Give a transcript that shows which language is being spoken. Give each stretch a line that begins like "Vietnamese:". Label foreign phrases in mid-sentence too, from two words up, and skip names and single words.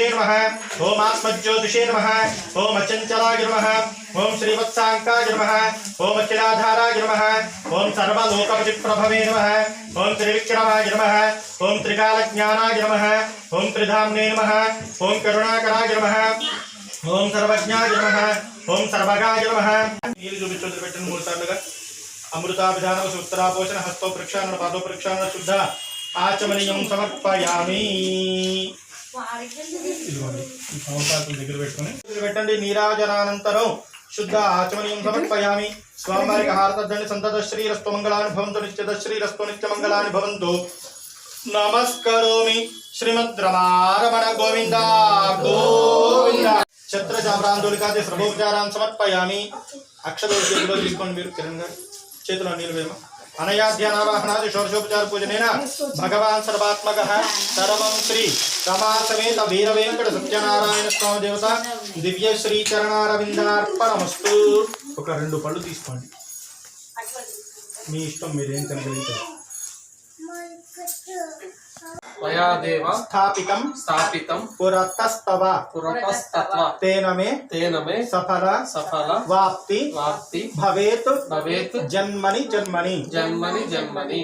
Sanskrit: नमः ओम आत्मज्योतिषे नमः ओम अचंचलाय नमः ओम श्रीवत्सांकाय नमः ओम अखिलाधाराय नमः ओम सर्वलोकपतिप्रभवे नमः ओम त्रिविक्रमाय नमः ओम त्रिकालज्ञानाय नमः ओम त्रिधाम्ने नमः ओम करुणाकराय नमः ओम सर्वज्ञाय नमः ओम सर्वगाय नमः
Telugu: నీళ్ళు చూపించొద్దు పెట్టండి 3 సార్లుగా
Sanskrit: అమృతాభిధాన సూత్రాపోషణ హస్తో ప్రక్షాళన పాదో ప్రక్షాళన శుద్ధ ఆచమనీయం సమర్పయామి
Telugu: ఇదిగోండి ఈ సంవత్సరం దగ్గర పెట్టుకొని పెట్టండి
Sanskrit: నీరాజనానంతరం శుద్ధ ఆచమనీయం సమర్పయామి
Telugu: స్వామివారికి హారతదండి సంతత
Sanskrit: శ్రీరస్తు మంగళాని భవంతు నిత్యద శ్రీరస్తు నిత్యమంగళాని భవంతు నమస్కరోమి శ్రీమద్ రమారమణ గోవింద గోవింద ఛత్రచామరాందోళికాది సర్వోపచారాన్ని సమర్పయామి
Telugu: అక్షదోషులు తీసుకోండి మీరు కిరణ్ గారు చేతిలో నీళ్ళు వేమ
Sanskrit: अनयाध्यानावाहनादि षोडशोपचार पूजनेन भगवान् सर्वात्मकः सर्वं श्री रमा समेत वीरवेंकट सत्यनारायण स्वामी देवता दिव्य श्री चरणारविंदार्पणमस्तु।
Telugu: ఒక రెండు పళ్ళు తీసుకోండి, మీ ఇష్టం, మీరేం తినగలుగుతారు.
Sanskrit: మయాదేవ స్థాపితం స్థాపితం పురతస్తవ పురతస్తత్వ తేన మే సఫల వాప్తి భవేత్ జన్మని జన్మని.